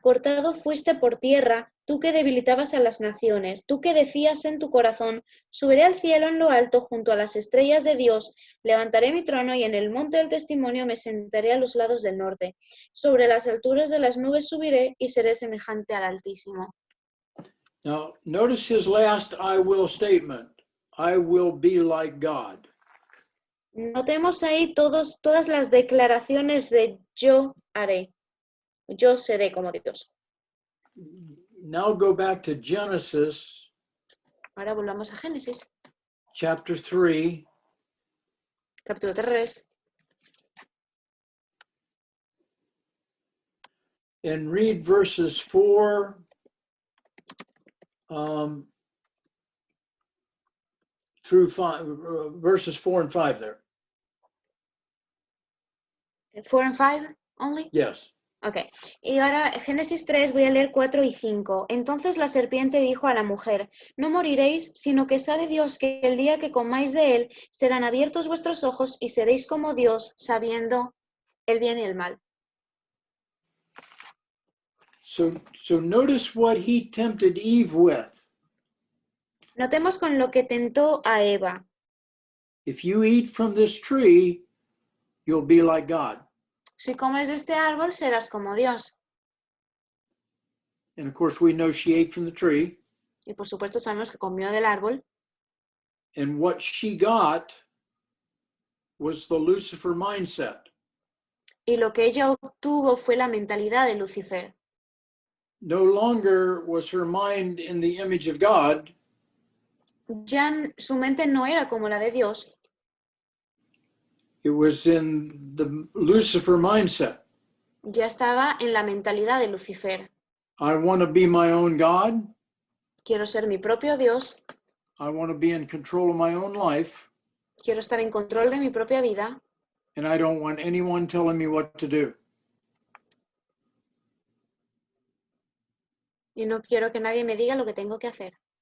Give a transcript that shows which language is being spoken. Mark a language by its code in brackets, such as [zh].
[es] Cortado fuiste por tierra, tú que debilitabas a las naciones, tú que decías en tu corazón, subiré al cielo en lo alto junto a las estrellas de Dios, levantaré mi trono y en el monte del testimonio me sentaré a los lados del norte. Sobre las alturas de las nubes subiré y seré semejante al Altísimo. [en] Now, notice his last I will statement. I will be like God. [es] Notemos ahí todas las declaraciones de yo haré, yo seré como Dios. [en] Now go back to Genesis [es] Ahora volvamos a Génesis, [en] chapter 3, [es] capítulo 3, [en] and read verses 4 through 5, verses 4 and 5 there. 4 and 5 only. Yes. [es] Ok, y ahora Génesis 3 voy a leer 4 y 5. Entonces la serpiente dijo a la mujer, no moriréis, sino que sabe Dios que el día que comáis de él serán abiertos vuestros ojos y seréis como Dios, sabiendo el bien y el mal. [en] So notice what he tempted Eve with. [es] Notemos con lo que tentó a Eva. [en] If you eat from this tree, you'll be like God. [es] Si comes de este árbol serás como Dios. [en] And of course, we know she ate from the tree. [es] Y por supuesto sabemos que comió del árbol. [en] And what she got was the Lucifer mindset. [es] Y lo que ella obtuvo fue la mentalidad de Lucifer. [en] No longer was her mind in the image of God. [es] Ya su mente no era como la de Dios. [en] It was in the Lucifer mindset. [es] Ya estaba en la mentalidad de Lucifer. [en] I want to be my own God. [es] Quiero ser mi propio Dios. [en] I want to be in control of my own life. [es] Quiero estar en control de mi propia vida. [en] And I don't want anyone telling me what to do. [es] Y no quiero que nadie me diga lo que tengo que hacer.